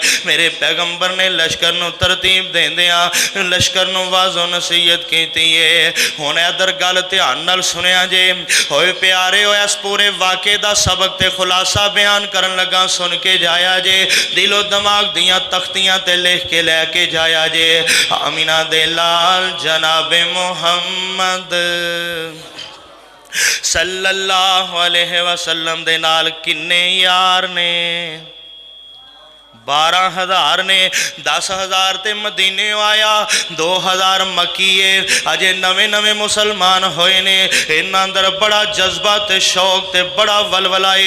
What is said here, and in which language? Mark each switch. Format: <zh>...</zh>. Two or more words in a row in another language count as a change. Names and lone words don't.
<pa>ਮੇਰੇ ਪੈਗ਼ੰਬਰ ਨੇ ਲਸ਼ਕਰ ਨੂੰ ਤਰਤੀਬ ਦੇਂਦਿਆਂ ਲਸ਼ਕਰ ਨੂੰ ਵਾਜ਼ੋ ਨਸੀਹਤ ਕੀਤੀ ਹੈ। ਹੁਣ ਇੱਧਰ ਗੱਲ ਧਿਆਨ ਨਾਲ ਸੁਣਿਆ ਜੇ। ਹੋਏ ਪਿਆਰੇ, ਹੋ ਇਸ ਪੂਰੇ ਵਾਕ਼ੇ ਦਾ ਸਬਕ਼ ਤੇ ਖ਼ੁਲਾਸਾ ਬਿਆਨ ਕਰਨ ਲੱਗਾ, ਸੁਣ ਕੇ ਜਾਇਆ ਜੇ। ਦਿਲੋ ਦਿਮਾਗ਼ ਦੀਆਂ ਤਖ਼ਤੀਆਂ ਤੇ ਲਿਖ ਕੇ ਲੈਕੇ ਜਾਇਆ ਜੇ। ਆਮੀਨਾ ਦੇ ਲਾਲ ਜਨਾਬੇ ਮੁਹੰਮਦ</pa> <ar>صلى الله عليه وسلم</ar> <pa>ਦੇ ਨਾਲ ਕਿੰਨੇ ਯਾਰ ਨੇ? 12,000 ਨੇ। 10,000 ਤੇ ਮਦੀਨੇ ਆਇਆ, 2,000 ਮੱਕੀਏ ਅਜੇ ਨਵੇ ਨਵੇ ਮੁਸਲਮਾਨ ਹੋਏ ਨੇ। ਇਨ੍ਹਾਂ ਅੰਦਰ ਬੜਾ ਜਜ਼ਬਾ ਤੇ ਸ਼ੌਕ ਤੇ ਬੜਾ ਵਲਵਲਾ ਹੈ।</pa>